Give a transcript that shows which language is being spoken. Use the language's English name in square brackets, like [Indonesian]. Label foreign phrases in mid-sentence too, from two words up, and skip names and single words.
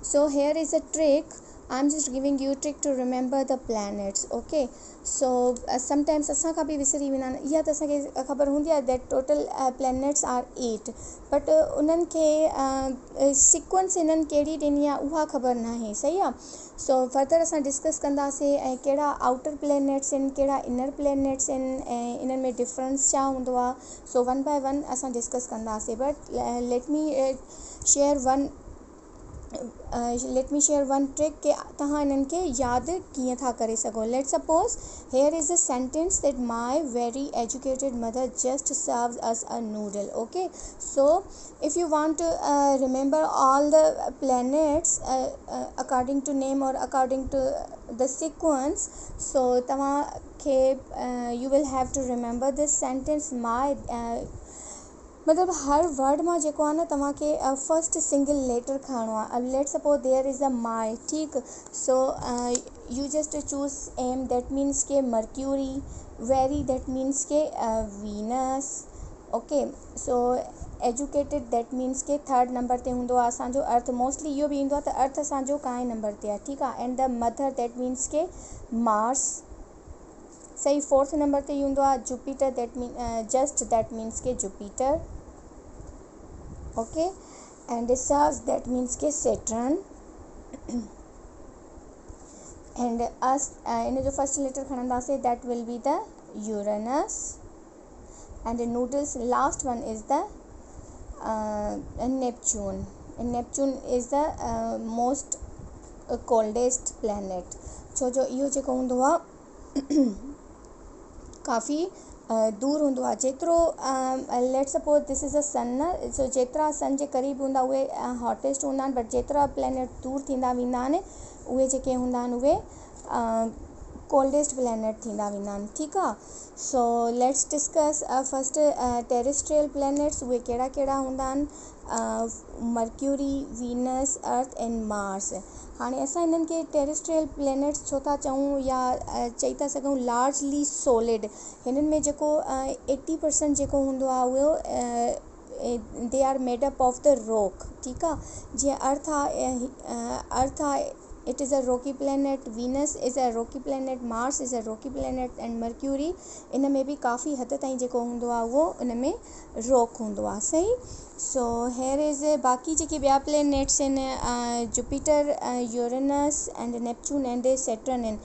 [English] So here is a trick, I am just giving you trick to remember the planets, okay. [Sindhi] सो समटाइम्स असां खां बि विसरी वेंदा आहिनि। इहा त असांखे ख़बर हूंदी आहे [English] that total planets are 8, [Sindhi] बट उन्हनि खे सिक्वेंस हिननि कहिड़ी ॾिनी आहे उहा ख़बर न आहे, सही आहे। सो फर्दर असां डिस्कस कंदासीं ऐं कहिड़ा [English] outer planets [Sindhi] आहिनि, कहिड़ा [English] inner planets [Sindhi] आहिनि ऐं इन्हनि में डिफरेंस छा हूंदो आहे। सो [English] 1 by 1 [Sindhi] असां डिस्कस कंदासीं। [English] But let me share one let me share one trick [Sindhi] कि तव्हां इन्हनि खे यादि कीअं था करे सघो. [English] Let suppose here is a sentence that my very educated mother just serves us a noodle. Okay, so if you want to remember all the planets according to name or according to the sequence, so तव्हांखे you will have to remember this sentence. [Sindhi] my मतलब हर वर्ड मां जेको आहे न तव्हांखे [English] first single letter [Sindhi] खणणो आहे. [English] Let suppose there is a my, ठीकु. So you just choose M, that means के Mercury. Very, that means के Venus. Okay, so educated, that means [Sindhi] के [English] third number [Sindhi] ते हूंदो आहे असांजो अर्थ. मोस्टली इहो बि ईंदो आहे त अर्थ असांजो काएं नंबर ते आहे, ठीकु आहे. [English] And the mother, that means के Mars. [Sindhi] सही. [English] fourth number [Sindhi] ते हूंदो आहे [English] Jupiter, that mean just, that means के Jupiter. Okay, and Saturn, that means के Saturn. and us [Sindhi] इन जो [English] first letter खणंदासीं, that will be the Uranus. and the noodles, last one is the Neptune. and Neptune is the most coldest planet. [Sindhi] छो जो इहो जेको हूंदो आहे काफ़ी दूर हूंदो आहे. जेतिरो [English] let suppose this is a sun [Sindhi] न, सो जेतिरा सन जे क़रीब हूंदा उहे हॉटेस्ट हूंदा आहिनि, बट जेतिरा प्लैनेट दूर थींदा वेंदा आहिनि उहे जेके हूंदा आहिनि उहे कोल्डेस्ट प्लैनेट थींदा वेंदा आहिनि, ठीकु आहे. [English] So let's discuss first terrestrial planets. [Sindhi] उहे कहिड़ा कहिड़ा हूंदा आहिनि? [English] Mercury, Venus, Earth and Mars. [Sindhi] हाणे असां इन्हनि खे [English] terrestrial planets [Sindhi] छो था चऊं या चई था सघूं [English] largely solid. [Sindhi] हिननि में जेको 80% जेको हूंदो आहे उहो [English] they are made up of the rock, [Sindhi] ठीकु आहे. जीअं अर्थ आहे [English] it is a rocky planet. Venus is a rocky planet. Mars is a rocky planet. and Mercury [Sindhi] इन में बि काफ़ी हद ताईं जेको हूंदो आहे उहो इन में रॉक हूंदो आहे, सही. [English] So here is [Sindhi] बाक़ी जेके ॿिया प्लैनेट्स आहिनि जुपिटर, यूरेनस एंड नेपच्यून एंड सैटर्न आहिनि.